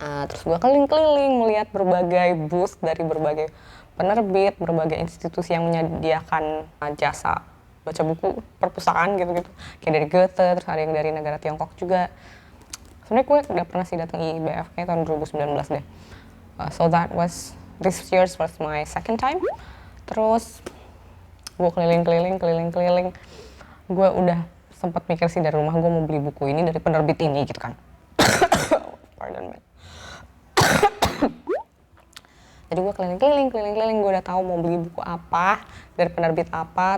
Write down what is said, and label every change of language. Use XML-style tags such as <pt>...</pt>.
<id>Terus gue keliling-keliling melihat berbagai booth dari berbagai penerbit, berbagai institusi yang menyediakan jasa baca buku, perpustakaan gitu-gitu. Kayak dari Goethe, terus ada yang dari negara Tiongkok juga. Sebenarnya gue udah pernah sih datang IIBF kayak tahun 2019 deh.</id> <en>So this year was my second time.</en> <id>Terus gue keliling-keliling. Gue udah sempat mikir sih dari rumah gue mau beli buku ini dari penerbit ini gitu kan.</id> <en>Pardon me.</en> <id>Jadi gue keliling-keliling, gue udah tahu mau beli buku apa, dari penerbit apa.</id>